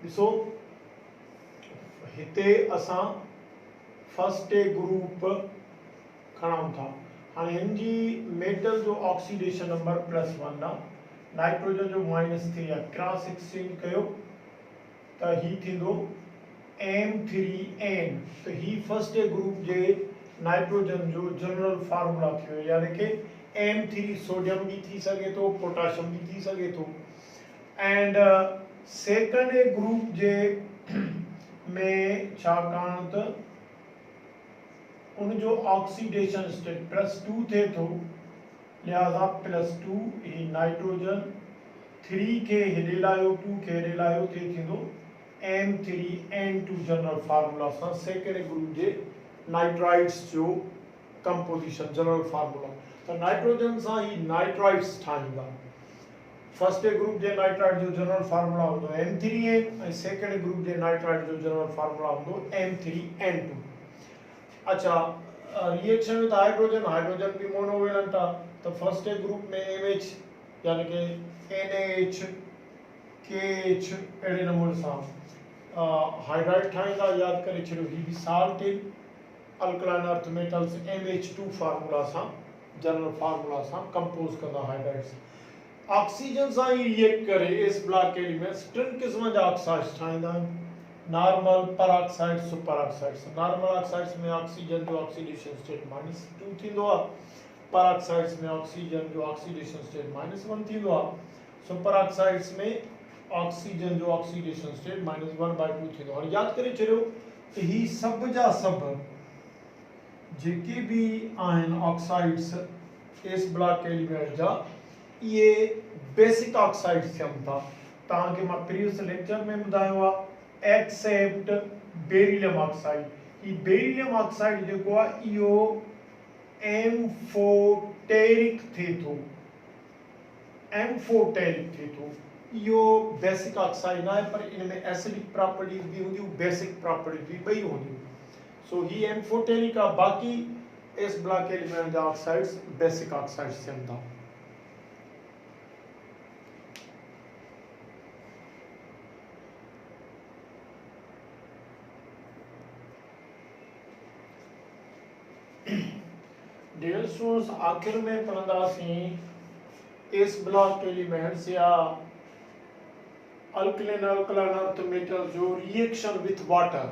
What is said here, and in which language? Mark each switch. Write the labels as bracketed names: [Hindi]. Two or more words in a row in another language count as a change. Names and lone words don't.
[Sindhi] ॾिसो हिते असां [English] first A group [Sindhi] खणूं था, हाणे हिन जी मेटल जो [English] oxidation number [Sindhi] +1 आहे, नाइट्रोजन जो -3 आहे, [English] cross exchange [Sindhi] कयो त ही थींदो M3N। तो ही [English] first A group [Sindhi] जे नाइट्रोजन जो [English] general formula [Sindhi] थियो, यानी कि M3 सोडियम भी थी सके तो पोटाशियम भी थी सके तो। [English] and second A group [Sindhi] जे में छाकाणि त उन जो [English] oxidation state [Sindhi] +2 थे तो लिहाजा +2 ही नाइट्रोजन 3 के हेॾे लाहियो 2 के हेॾे लाहियो थे थींदो M3N2 [English] general formula [Sindhi] सां [English] second group [Sindhi] जे नाइट्राइड्स जो [English] composition general formula. [Sindhi] तो नाइट्रोजन सां ही नाइट्राइड्स ठाहींदा। [English] first A group [Sindhi] जे नाइट्राइड जो [English] general formula [Sindhi] होंदो M3N ऐं [English] second group [Sindhi] जे नाइट्राइड जो [English] general formula [Sindhi] होंदो M3N2। अच्छा [English] reaction with hydrogen, hydrogen [Sindhi] भी मोनोवेलेंट आहे, तो [English] first A group [Sindhi] में MH यानी कि NaH KH अहिड़े नमूने सां हाइड्राइड ठाहींदा। यादि करे छॾियो ही भी [English] salt in alkaline earth metals MH2 formula [Sindhi] सां [English] general formula [Sindhi] सां कंपोज कंदा हाइड्राइड्स। ऑक्सीजन सां ही रिएक्ट करे [English] s block elements [Sindhi] टिन क़िस्म जा ऑक्साइड्स ठाहींदा आहिनि, [English] normal peroxide super oxides. normal oxides [Sindhi] में ऑक्सीजन जो [English] oxidation state [Sindhi] -2 थींदो आहे, परऑक्साइड्स में ऑक्सीजन जो [English] oxidation state [Sindhi] -1 थींदो आहे, [English] super oxides [Sindhi] में ऑक्सीजन जो [English] oxidation state [Sindhi] -1/2 थींदो आहे। यादि करे छॾियो त ही सभ जा सभ जेके भी आहिनि ऑक्साइड्स [English] s block element [Sindhi] जा ये [English] basic oxides [Sindhi] थियनि था। तव्हांखे मां [English] previous lecture [Sindhi] में ॿुधायो आहे [English] except beryllium oxide. [Sindhi] ही [English] beryllium oxide [Sindhi] जेको आहे इहो एम्फोटेरिक थिए थो, एम्फोटेरिक थिए थो। इहो [English] basic oxide [Sindhi] न आहे, पर इन में [English] acidic properties [Sindhi] भी हूंदियूं, [English] basic properties [Sindhi] भी ॿई हूंदियूं। सो ही एम्फोटेरिक आहे। बाक़ी [English] s block element [Sindhi] जा [English] oxides basic oxides [Sindhi] थियनि था। [English] dear students, [Sindhi] आखिर में पढ़ंदासीं [English] s block elements [Sindhi] या [English] alkaline alkaline earth metal [Sindhi] जो [English] reaction with water.